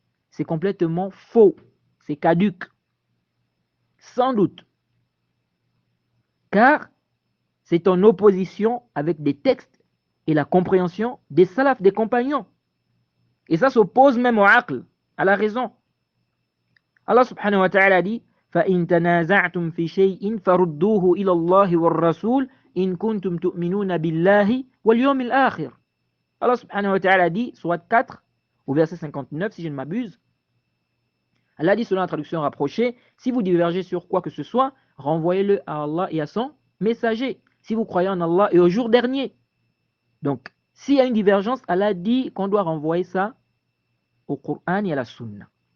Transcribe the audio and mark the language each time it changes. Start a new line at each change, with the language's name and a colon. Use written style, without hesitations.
French: C'est complètement faux, c'est caduc, sans doute, car c'est en opposition avec des textes et la compréhension des salafs, des compagnons. Et ça s'oppose même au aql, à la raison. Allah subhanahu wa ta'ala dit
Arabic: فَإِن تَنَازَعْتُمْ فِي شَيْءٍ فَرُدُّوهُ إِلَى اللَّهِ وَالرَّسُولِ إِن كُنتُمْ تُؤْمِنُونَ بِاللَّهِ وَالْيَوْمِ الْآخِرِ.
French: Allah subhanahu wa ta'ala dit, Sourate 4, au verset 59, si je ne m'abuse, Allah dit selon la traduction rapprochée, si vous divergez sur quoi que ce soit, renvoyez-le à Allah et à son messager, si vous croyez en Allah et au jour dernier. Donc, s'il y a une divergence, Allah dit qu'on doit renvoyer ça au Coran et à la Sunna.